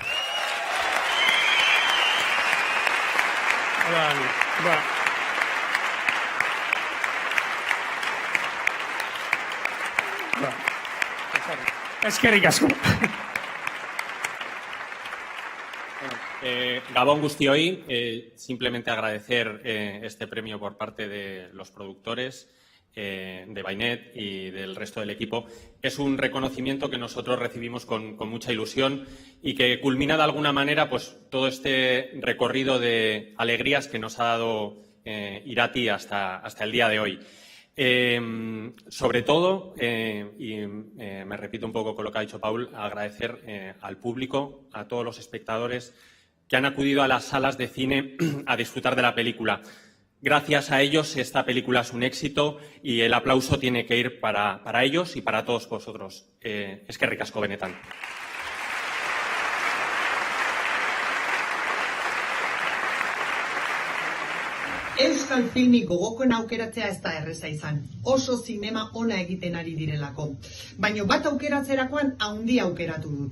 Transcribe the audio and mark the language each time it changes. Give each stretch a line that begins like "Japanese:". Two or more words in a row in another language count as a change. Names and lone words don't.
Basque: Eskerrik asko. Gabón guztioi,
Spanish: simplemente agradecer este premio por parte de los productores, de Bainet y del resto del equipo. Es un reconocimiento que nosotros recibimos con mucha ilusión y que culmina de alguna manera pues todo este recorrido de alegrías que nos ha dado Irati hasta el día de hoy. Sobre todo, y me repito un poco con lo que ha dicho Paul, agradecer al público, a todos los espectadores que han acudido a las salas de cine a disfrutar de la película. Gracias a ellos esta película es un éxito y el aplauso tiene que ir para ellos y para todos vosotros.
Basque: Eskerrik asko benetan. Euskal filmik gogokoen aukeratzea ez da erreza izan. Oso zinema ona egiten ari direlako. Baina bat aukeratzerakoan haundia aukeratu dut.